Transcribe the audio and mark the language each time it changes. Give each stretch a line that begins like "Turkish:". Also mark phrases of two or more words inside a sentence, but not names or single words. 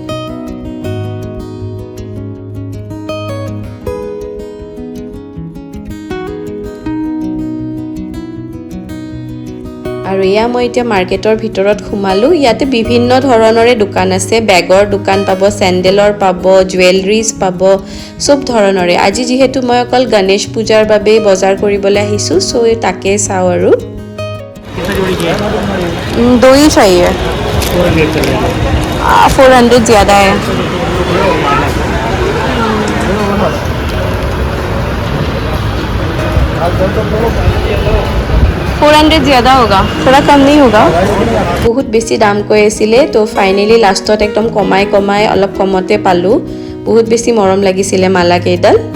Assamese: আৰু এয়া মই এতিয়া মাৰ্কেটৰ ভিতৰত সোমালোঁ। ইয়াতে বিভিন্ন ধৰণৰে দোকান আছে, বেগৰ দোকান পাব, চেণ্ডেলৰ পাব, জুৱেলাৰিজ পাব, চব ধৰণৰে। আজি যিহেতু মই অকল গণেশ পূজাৰ বাবেই বজাৰ কৰিবলৈ আহিছোঁ, চ' তাকে চাওঁ আৰু।
Hindi: দৈ चाहिए 400 ज़्यादा है। 400 ज़्यादा होगा, थोड़ा कम नहीं होगा।
Assamese: বহুত বেছি দাম কৈ আছিলে, তো ফাইনেলি লাষ্টত একদম কমাই অলপ কমতে পালোঁ। বহুত বেছি মৰম লাগিছিলে মালা কেইডাল।